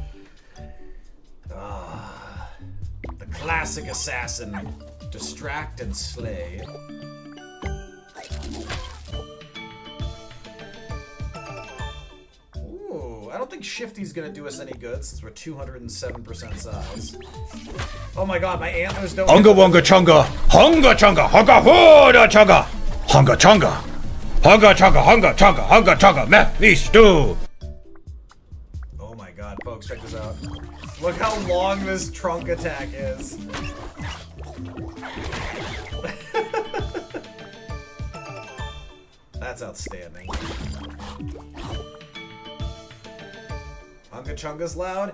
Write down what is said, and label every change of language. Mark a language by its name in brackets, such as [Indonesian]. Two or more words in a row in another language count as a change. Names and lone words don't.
[English] The classic assassin. Distract and slay. Ooh, I don't think Shifty's gonna do us any good since we're 207% size. Oh my god, my antlers don't— Hunga wonga chunga, hunga chunga, hunga hooda chunga, hunga chunga, hunga chunga, hunga chunga, hunga chunga, Mephisto. Oh my god, folks, check this out. Look how long this trunk attack is. That's outstanding. Hunga Chunga's loud.